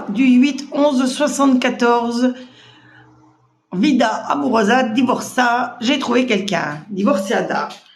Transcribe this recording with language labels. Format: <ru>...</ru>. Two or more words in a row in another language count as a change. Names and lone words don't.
<fr>du 8-11-74,</fr> <pt>vida amorosa, divorça,</pt> <fr>j'ai trouvé quelqu'un, divorciada.</fr>